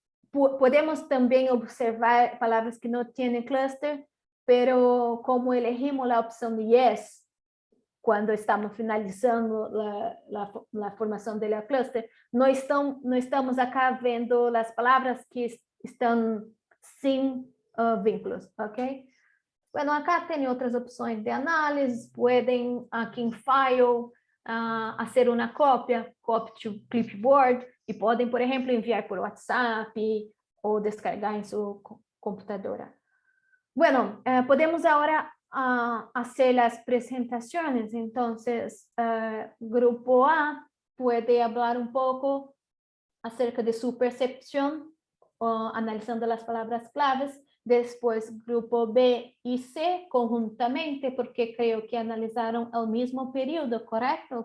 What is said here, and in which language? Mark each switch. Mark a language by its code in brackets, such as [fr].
[es] Podemos también observar palabras que no tienen cluster, pero como elegimos la opción de yes, cuando estamos finalizando la formación de la cluster, no estamos acá viendo las palabras que están sin vínculos, ¿ok? [pt] Bueno, acá tem outras opções de análise, podem aqui em File fazer uma cópia, copy to clipboard, e podem, por exemplo, enviar por WhatsApp ou descargar em sua computadora. [es] Bueno, podemos agora hacer las presentaciones. Entonces, Grupo A puede hablar un poco acerca de su percepción, analizando las palabras claves. Después, Grupo B y C conjuntamente, porque creo que analizaron el mismo periodo, ¿correcto?